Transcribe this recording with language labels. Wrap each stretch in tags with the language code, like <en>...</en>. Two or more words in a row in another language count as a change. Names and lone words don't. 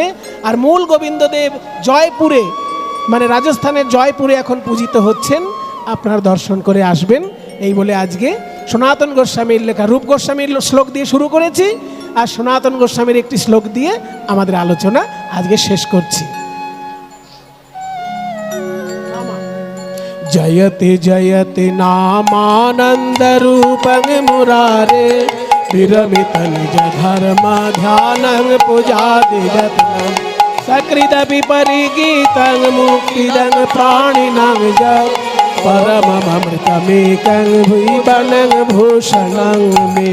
<bn>আর মূল গোবিন্দদেব জয়পুরে, মানে রাজস্থানের জয়পুরে এখন পূজিত হচ্ছেন। আপনারা দর্শন করে আসবেন। এই বলে আজকে সনাতন গোস্বামীর লেখা রূপ গোস্বামীর শ্লোক দিয়ে শুরু করেছি, আর সনাতন গোস্বামীর একটি শ্লোক দিয়ে আমাদের আলোচনা আজকে শেষ করছি।</bn> <sa>जयति जयति नामानंद रूपं मुरारे विरमित निज धर्म ध्यानं पूजादि जतनं सकृदपि परिगीतं मुक्तिदं प्राणिनां जप परममृतमेकं भुवनं भूषणं मे</sa>